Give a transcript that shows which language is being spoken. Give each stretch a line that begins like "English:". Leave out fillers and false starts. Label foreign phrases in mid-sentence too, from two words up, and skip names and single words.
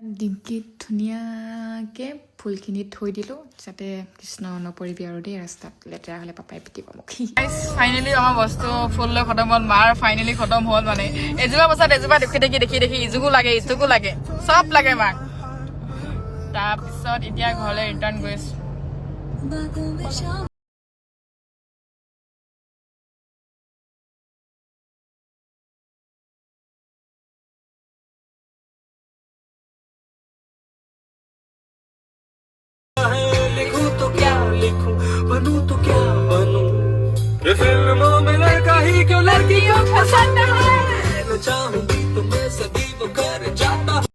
Assamese: ডিগ্গিত ধুনীয়াকৈ ফুলখিনি থৈ দিলোঁ যাতে কৃষ্ণ নপৰিবি আৰু দেই ৰাস্তাত, লেতেৰা হ'লে পাপাই পিটিব মোক। ফাইনেলি আমাৰ বস্তু ফুল লৈ খতম হ'ল, মাৰ ফাইনেলি খতম হ'ল। মানে এজোপা পাছত এজোপা দেখি দেখি ইজোকো লাগে ইজোকো লাগে, চব লাগে মাক। তাৰপিছত এতিয়া ঘৰলৈ ৰিটাৰ্ণ গৈ আছোঁ।
Hindi: लिखूं तो क्या लिखूं, बनूं तो क्या बनूं, ये फिल्मों में लड़का ही क्यों लड़कियों पसंद है, न चाहूंगी तो मैं सभी वो कर जाता।